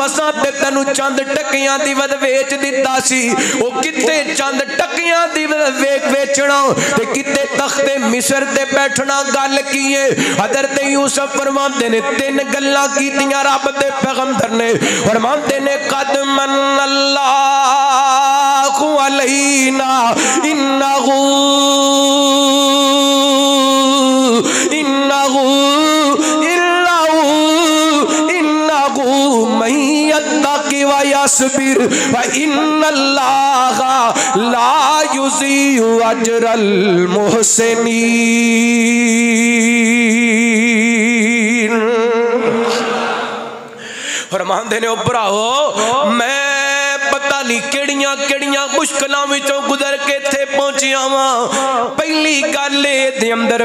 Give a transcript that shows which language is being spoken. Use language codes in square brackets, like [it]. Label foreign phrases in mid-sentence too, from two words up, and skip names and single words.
[pa] ਅਸਾਂ ਤੇ ਤੈਨੂੰ ਚੰਦ ਟਕਿਆਂ ਦੀ ਵੱਧ ਵੇਚ ਦਿੱਤਾ ਸੀ ਓ ਕਿੱਥੇ ਚੰਦ ਟਕਿਆਂ ਦੀ ਵੇਚਣਾ ਤੇ ਕਿੱਥੇ ਤਖ਼ਤੇ ਮਿਸਰ ਤੇ ਬੈਠਣਾ ਗੱਲ ਕੀਏ ਹਜ਼ਰਤ ਯੂਸੁਫ਼ ਫ਼ਰਮਾਤੇ ਨੇ ਤੀਨ ਗੱਲਾਂ ਕੀਤੀਆਂ ਰੱਬ ਦੇ ਪੈਗ਼ੰਬਰ ਨੇ ਫ਼ਰਮਾਤੇ ਨੇ ਕਦ [ar] منّ الله علينا إنه من يتق ويصبر وإن الله لا يضيع أجر المحسنين. [pa] ਫ਼ਰਮਾਂਦੇ ਨੇ ਓ ਭਰਾਓ ਮੈਂ ਪਤਾ ਨਹੀਂ ਕਿਹੜੀਆਂ ਕਿਹੜੀਆਂ ਮੁਸ਼ਕਿਲਾਂ ਵਿੱਚੋਂ ਗੁਜ਼ਰ ਕੇ ਇੱਥੇ ਪਹੁੰਚਿਆ ਵਾਂ ਪਹਿਲੀ ਗੱਲ ਦੇ ਅੰਦਰ